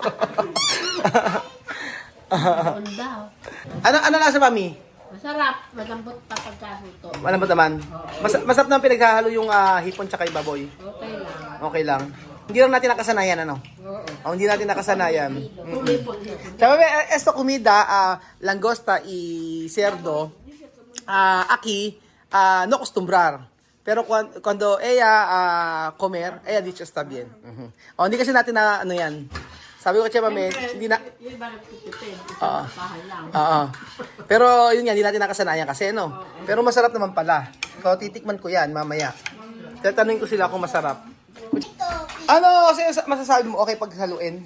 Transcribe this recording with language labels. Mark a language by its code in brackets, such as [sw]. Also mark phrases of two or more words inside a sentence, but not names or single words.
[tl] Ano lasa, Mami? Masarap. Malambot pa pagkahuto. Malambot naman. Masarap naman pinaghahalo yung hipon tsaka yung baboy. Okay lang. Okay lang. Hindi lang natin nakasanayan, ano? Oo. Hindi natin nakasanayan. Hipon. Sabi, [es] esto comida, langosta y cerdo, aquí, no acostumbrar. Pero cuando ella comer, ella dicho está bien. [tl] Hindi kasi natin na, ano yan. Sabi ko siya, Mame, hindi na... Yung parang tutipid. Oo. Bahay lang. Pero yun yan, hindi natin nakasanayan kasi, no? Pero masarap naman pala. So, titikman ko yan mamaya. Tatanungin ko sila kung masarap. Ano kasi masasabi mo, okay pag haluin?